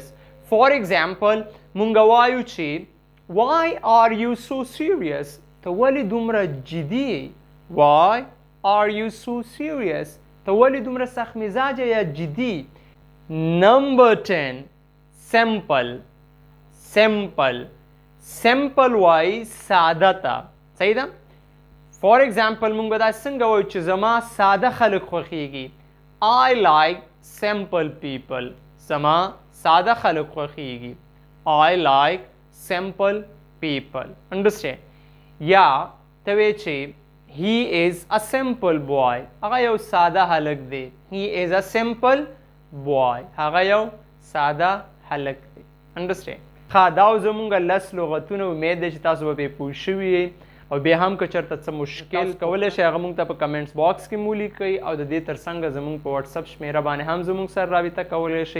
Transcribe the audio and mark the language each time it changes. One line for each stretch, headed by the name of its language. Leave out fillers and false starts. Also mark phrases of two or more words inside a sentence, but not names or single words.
English: for example
Pashto: مونږ وایو چې
English: why are you so serious؟
Pashto: ته ولې دومره جدي یې؟
English: why are you so serious؟
Pashto: ته ولې دومره سخت مزاجه یا جدي؟ نمبر 10 simple وایي ساده ته. صحیح ده؟
English: for example
Pashto: مونږ به دا څنګه وایو چې زما ساده خلک خوښیږي؟
English: I like simple people.
Pashto: زما ساده خلک خوښیږي.
English: I like simple people. understand؟
Pashto: یا ته وایې چې
English: he is a simple boy.
Pashto: هغه یو ساده هلک دی.
English: he is a simple boy.
Pashto: هغه یو ساده هلک دی. understand؟ ښه دا زمونږ 10 لغتونه امید دی چې تاسو به پرې پوه شوي یئ. او بیا هم که چېرته څه مشکل کولی شئ هغه مونږ ته په
English: comments box
Pashto: کې مو لیکئ او د دې تر څنګه زمونږ په واتساپ شمیره باندې هم زمونږ سره رابطه کولی شئ.